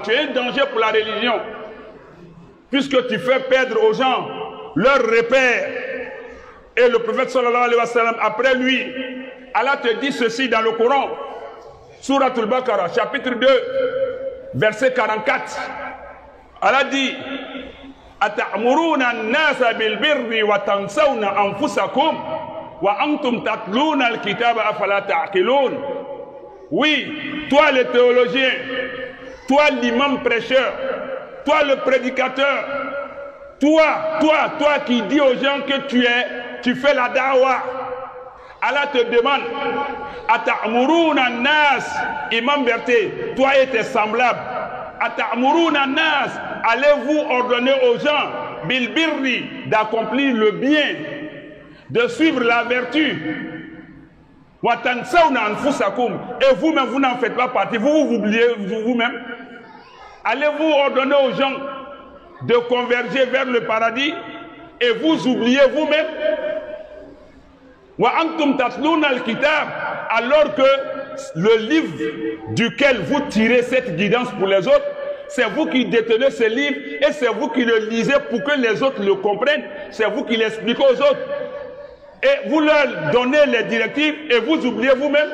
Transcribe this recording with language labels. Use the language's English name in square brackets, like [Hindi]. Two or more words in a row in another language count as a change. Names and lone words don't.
[French] Tu es un danger pour la religion, puisque tu fais perdre aux gens leurs repères. Et le prophète [Arabic] صلى الله عليه وسلم, [French] après lui, Allah te dit ceci dans le Coran, Surat al-Baqarah, chapitre 2, verset 44. Allah dit, [Arabic] أتأمرون الناس بالبر وتنسون أنفسكم وأنتم تتلون الكتاب أفلا تعقلون. [French] Oui, toi le théologien, toi l'imam prêcheur, toi le prédicateur, toi qui dis aux gens que tu fais la dawa. Allah te demande, [Arabic] أتأمرون الناس, imam Berté, [French] toi et tes semblables, [Arabic] أتأمرون الناس, [French] allez-vous ordonner aux gens, [Arabic] بالبر, [French] d'accomplir le bien, de suivre la vertu, [Arabic] وتنسون أنفسكم, [French] et vous-même vous n'en faites pas partie, vous oubliez vous-même. Allez-vous ordonner aux gens de converger vers le paradis et vous oubliez vous-même? [Arabic] وأنتم تتلون الكتاب, [French] alors que le livre duquel vous tirez cette guidance pour les autres, c'est vous qui détenez ce livre et c'est vous qui le lisez pour que les autres le comprennent, c'est vous qui l'expliquez aux autres. Et vous leur donnez les directives et vous oubliez vous-même.